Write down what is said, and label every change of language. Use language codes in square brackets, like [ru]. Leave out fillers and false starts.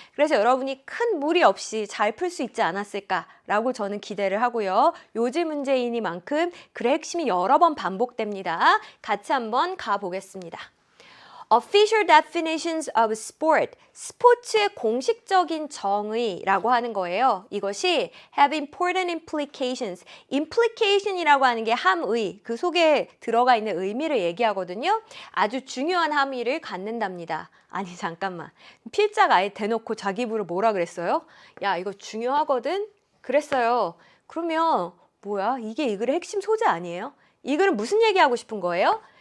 [ko] 그래서 여러분이 큰 무리 없이 잘 풀 수 있지 않았을까라고 저는 기대를 하고요. 요지 문제이니만큼 글의 핵심이 여러 번 반복됩니다. 같이 한번 가보겠습니다. [en] Official definitions of sport. [ko] 스포츠의 공식적인 정의라고 하는 거예요. 이것이 [en] have important implications. [ko] implication이라고 하는 게 함의, 그 속에 들어가 있는 의미를 얘기하거든요. 아주 중요한 함의를 갖는답니다. 아니 잠깐만. 필자가 아예 대놓고 자기 입으로 뭐라 그랬어요? 야 이거 중요하거든? 그랬어요. 그러면 뭐야? 이게 이 글의 핵심 소재 아니에요? 이 글은 무슨 얘기하고 싶은 거예요?